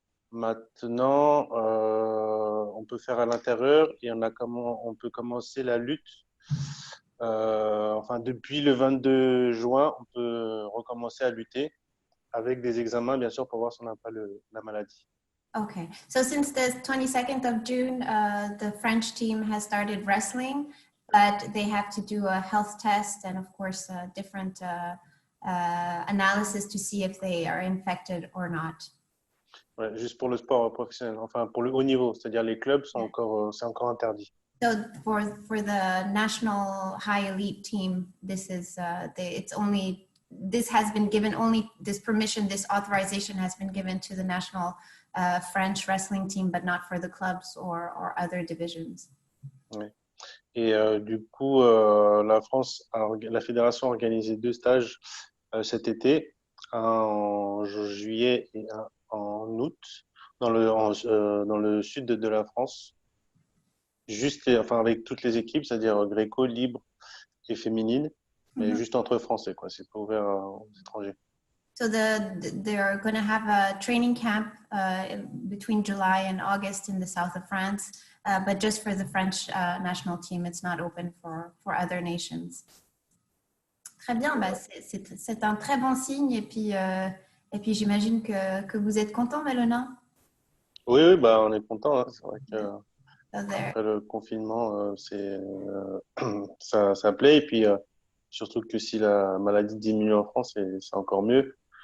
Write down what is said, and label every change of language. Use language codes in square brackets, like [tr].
[fr] Maintenant, on peut faire à l'intérieur et on peut commencer la lutte. Enfin, depuis le 22 juin, on peut recommencer à lutter avec des examens, bien sûr, pour voir si on n'a pas la maladie. [en] Okay, so since the 22nd of June, the French team has started wrestling, but they have to do a health test and of course different analysis to see if they are infected or not. [fr] Ouais, juste pour le sport professionnel, enfin pour le haut niveau, c'est-à-dire les clubs sont c'est encore interdit. [en] So for the national high elite team, this is it's only this has been given only this permission, this authorization has been given to the national French wrestling team, but not for the clubs or other divisions. [fr] Ouais. Et du coup, la fédération a organisé 2 stages cet été, un en juillet et un en août, dans le sud de la France, enfin avec toutes les équipes, c'est-à-dire gréco, libre et féminine, mais juste entre Français, quoi. C'est pas ouvert aux étrangers. [en] So they're going to have a training camp between July and August in the south of France, but just for the French national team, it's not open for other nations. [fr] Très bien, bah c'est un très bon signe et puis j'imagine que vous êtes content, Melona? Oui, bah on est content. Hein. C'est vrai que [en] So [fr] après le confinement, ça plaît et puis surtout que si la maladie diminue en France, c'est encore mieux.